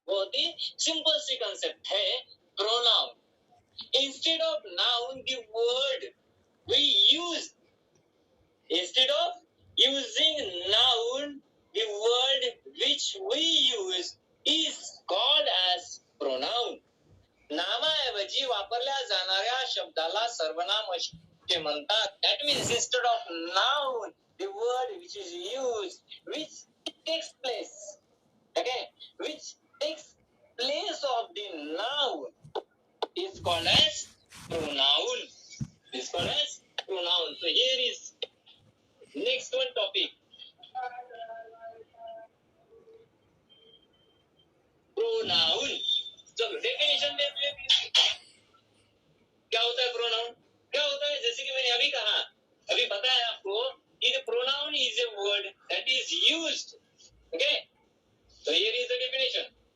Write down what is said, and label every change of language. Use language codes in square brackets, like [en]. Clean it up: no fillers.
[hi] बहुत ही सिंपल सी कंसेप्ट है pronoun. [en] Instead of noun the word we use, instead of using noun, the word which we use is called as pronoun. [mr] नामाऐवजी वापरल्या जाणाऱ्या शब्दाला सर्वनाम असे म्हणतात. [en] That means instead of noun, the word which is used, which takes place, okay, which takes place of the noun is called as pronoun. Is called as pronoun. So here is next one topic. Pronoun. [hi] So definition देखिए क्या होता है pronoun. क्या होता है, जैसे कि मैंने अभी कहा, अभी बताया आपको कि [en] Pronoun is a word that is used. Okay, so here is the definition.